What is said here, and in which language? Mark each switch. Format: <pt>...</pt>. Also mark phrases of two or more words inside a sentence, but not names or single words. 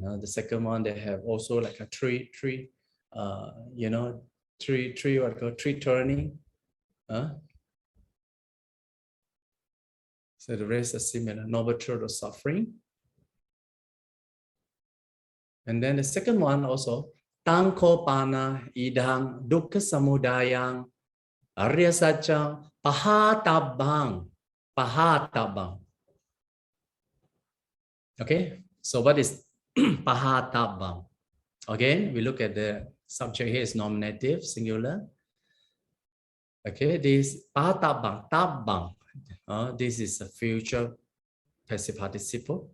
<en>The second one, they have also like a three turning. So the rest are similar. Noble truth of suffering. And then the second one also,</en> <pi>Tangkopana idang dukkha samudayang arya satcham pahatabang.</pi> <en>Pahatabang. Okay, so what is pahatabang? Again, we look at the subject here is nominative, singular. Okay, this pahatabang, tabang. This is a future passive participle.</en>